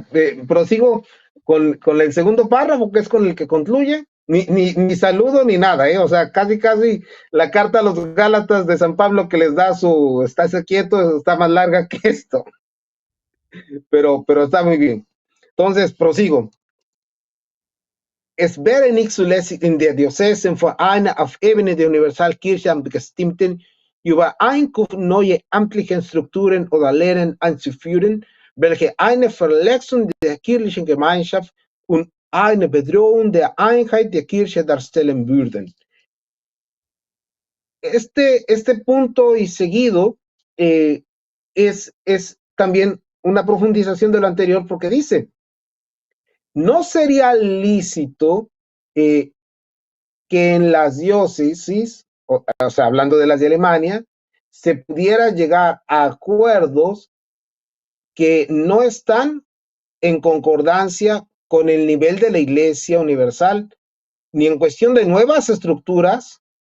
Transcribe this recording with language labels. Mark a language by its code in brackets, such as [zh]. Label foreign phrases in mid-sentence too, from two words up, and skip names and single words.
[es] Prosigo con el segundo párrafo, que es con el que concluye. Ni saludo ni nada, o sea, casi la carta a los Gálatas de San Pablo que les da su estáse quieto está más larga que esto. Pero está muy bien. Entonces, prosigo. [de] Es wäre nicht zulässig in der Diözesen für eine auf Ebene der Universalkirche bestimmten Übereinkunft neue amtliche Strukturen oder Lehren einzuführen, welche eine Verletzung der kirchlichen Gemeinschaft und eine Bedrohung der Einheit der Kirche darstellen würden. [es] Este punto y seguido es también una profundización de lo anterior porque dice, no sería lícito que en las diócesis, o sea, hablando de las de Alemania, se pudiera llegar a acuerdos que no están en concordancia con el nivel de la Iglesia Universal, ni en cuestión de nuevas estructuras,